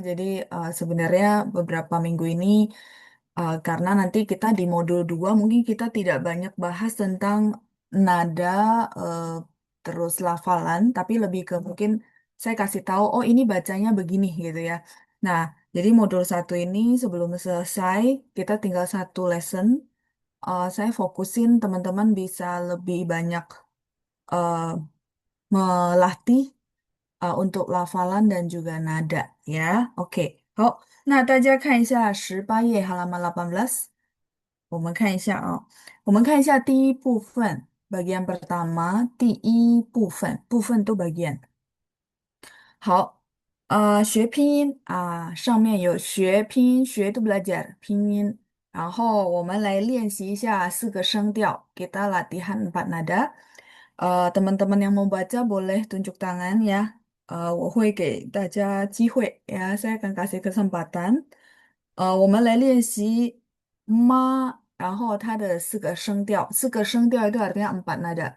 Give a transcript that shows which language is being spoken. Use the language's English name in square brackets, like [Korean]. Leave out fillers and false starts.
[Indonesian] Jadi sebenarnya beberapa minggu ini karena nanti kita di modul 2 mungkin kita tidak banyak bahas tentang nada eh, terus lafalan, tapi lebih ke mungkin saya kasih tahu oh ini bacanya begini gitu ya. Nah, jadi modul 1 ini sebelum selesai kita tinggal satu lesson. Saya fokusin teman-teman bisa lebih banyak eh, melatih untuk lafalan dan juga nada ya. [Chinese] Oke，好，那大家看一下18页 [Indonesian] halaman 18， [Chinese] 我们看一下啊，我们看一下第一部分， [Indonesian] bagian pertama， [Chinese] 第一部分，部分 [Indonesian] itu bagian。 [Chinese] 好，学拼音上面有学拼音，学 [Indonesian] itu belajar [Chinese] 拼音，然后我们来练习一下4个声调， [Indonesian] kita latihan 4 nada。 teman-teman yang mau baca boleh tunjuk tangan ya。 [Chinese] 我会给大家机会呀， [Indonesian] saya akan kasih kesempatan。 [Chinese] 我们来练习妈，然后它的四个声调 [Indonesian] itu artinya 4 nada。